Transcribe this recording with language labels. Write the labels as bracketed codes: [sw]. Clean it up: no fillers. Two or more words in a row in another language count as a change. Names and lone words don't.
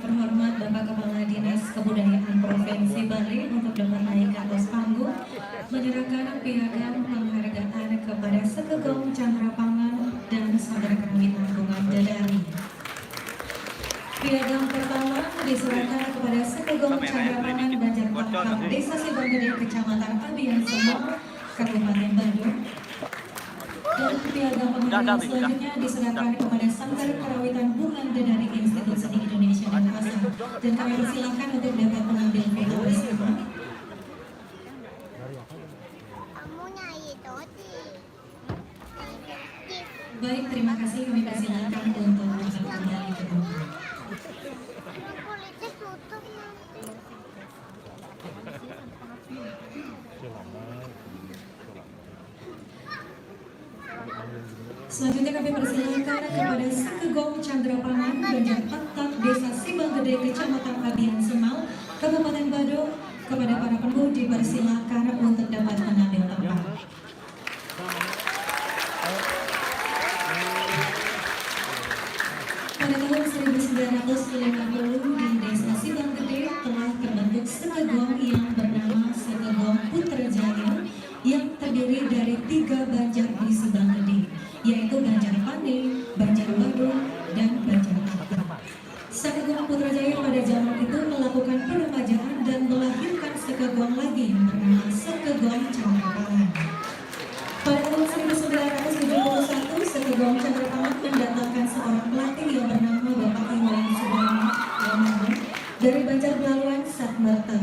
[id] terhormat Bapak Kepala Dinas Kebudayaan Provinsi Bali untuk dapat naik ke atas panggung menyerahkan piagam penghargaan kepada Sekegong Candrapangan dan Sanggar Kerawitan Bunga dari. Piagam pertama diserahkan kepada Sekegong Candrapangan Banjar Tak Desa Sibang Gede, Kecamatan Abian Semal, Kabupaten Badung. Dan piagam penghargaan selanjutnya diserahkan kepada Sanggar Kerawitan Bunganda dari Institut Seni Indonesia Denpasar. Dan kami persilahkan untuk dapat mengambil foto bersama. Baik, terima kasih. Kami persilahkan untuk kembali ke rumah. Selanjutnya kami persilakan kepada Sekegong Candrapangan Banjar Tak Desa Sibang Gede, Kecamatan Abian Semal, Kabupaten Badung. Kepada para penghuni dipersilakan untuk dapat mengambil tempat. Pada tahun 1950 di Desa Sibang Gede telah terbentuk Sekegong yang bernama Sekegong Putrajaya yang terdiri dari 3 banjar di Sibang Gede, yaitu Banjar Pande, Banjar Badung, dan Banjar Tak. Sekegong Putrajaya pada zaman itu melakukan peremajaan dan melahirkan Sekegong lagi yang bernama Sekegong Candrapangan. Pada tahun 1971, Sekegong Candrapangan mendatangkan seorang pelatih yang bernama Bapak Iwan Sudarmo dari Banjar Belaluan Satmarta.